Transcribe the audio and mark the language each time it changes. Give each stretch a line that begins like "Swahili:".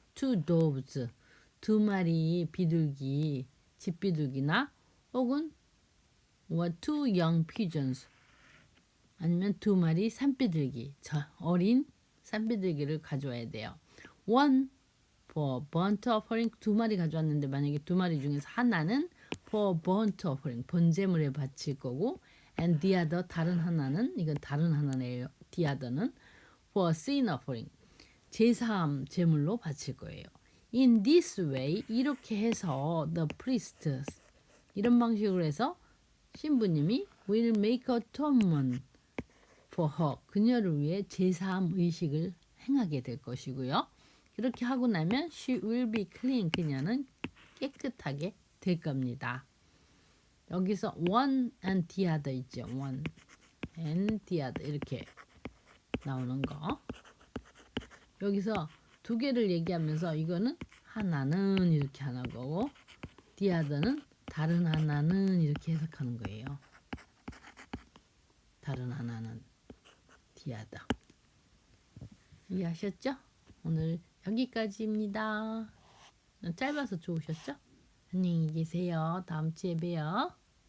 English: 2 doves,
Korean: 2마리 비둘기, 집비둘기나 혹은
English: 2 young pigeons,
Korean: 아니면 2마리 산비둘기, 어린 산비둘기를 가져와야 돼요.
English: One for burnt offering,
Korean: 2마리 가져왔는데 만약에 2마리 중에서 하나는 for burnt offering, 번제물에 바칠 거고,
English: And the other
Korean: 다른 하나는 이건 다른 하나네요. The other는
English: for sin offering
Korean: 제사함 제물로 바칠 거예요.
English: In this way
Korean: 이렇게 해서 the priest 이런 방식으로 해서 신부님이
English: will make atonement for her
Korean: 그녀를 위해 제사함 의식을 행하게 될 것이고요. 그렇게 하고 나면
English: she will be clean
Korean: 그녀는 깨끗하게 될 겁니다. 여기서 one and the other 있죠. one and the other 이렇게 나오는 거. 여기서 두 개를 얘기하면서 이거는 하나는 이렇게 하는 거고 the other는 다른 하나는 이렇게 해석하는 거예요. 다른 하나는 the other. 이해하셨죠? 오늘 여기까지입니다. 짧아서 좋으셨죠? 안녕히 계세요. 다음 주에 봬요.